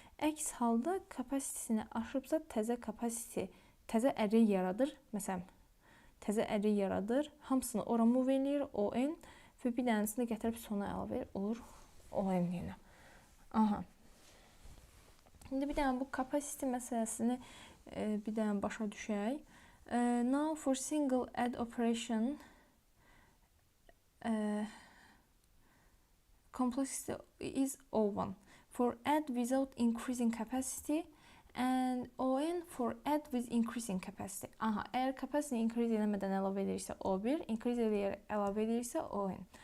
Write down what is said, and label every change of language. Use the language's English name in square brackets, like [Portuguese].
[Azerbaijani] Əks halda kapasitesini aşıbsa təzə kapasite, təzə array yaradır. Məsələn, təzə array yaradır. Hamısını ora move eləyir, on və bir dənəsini gətirib sona əlavə edir. Olur on yenə. Aha. İndi bir dənə bu capacity məsələsini bir dənə başa düşək. [English] Now for single add operation complexity is O1 for add without increasing capacity and on for add with increasing capacity. [Azerbaijani] Aha, əgər capacity increase eləmədən əlavə edirsə O1, increase eləyərək əlavə edirsə on.